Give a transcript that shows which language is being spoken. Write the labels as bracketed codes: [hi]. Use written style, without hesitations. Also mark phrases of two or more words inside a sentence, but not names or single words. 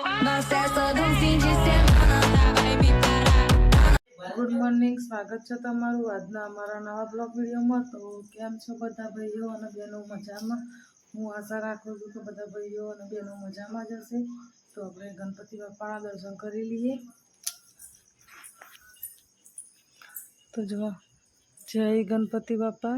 [pt] Nossa, é só de fim de semana, tá? Vai me parar. [en] good morning, [gu] સ્વાગત છે તમારું આજના અમારા નવા બ્લોગ વિડીયોમાં. તો કેમ છો બધા ભાઈઓ અને બહેનો? મજામાં? હું આશા રાખું છું કે બધા ભાઈઓ અને બહેનો મજામાં જ હશે. તો આપણે ગણપતિ બાપાના દર્શન કરી લઈએ. તો જુઓ, જય ગણપતિ બાપા.